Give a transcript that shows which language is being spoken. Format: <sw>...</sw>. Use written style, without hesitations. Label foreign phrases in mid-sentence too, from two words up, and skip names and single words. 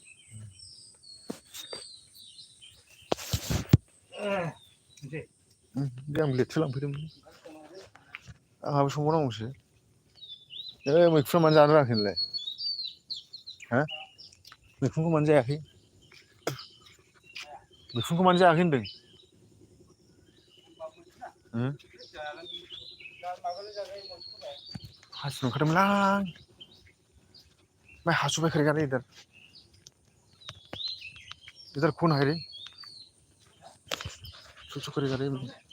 <brx>आं लेटसो लांफैदोंमोन आंहाबो संबावनांगौसो मैखुना मानो जानो रोङाखै नोंलाय हा मैखुनखौ मानो जायाखै मैखुनखौ मानो जायाखै होनदों हासुनो ओंखारदोंमोनलां</brx> <hi>मैं हासुबाय करेगा रे इधर कौन है रे छू छू करेगा रे</hi>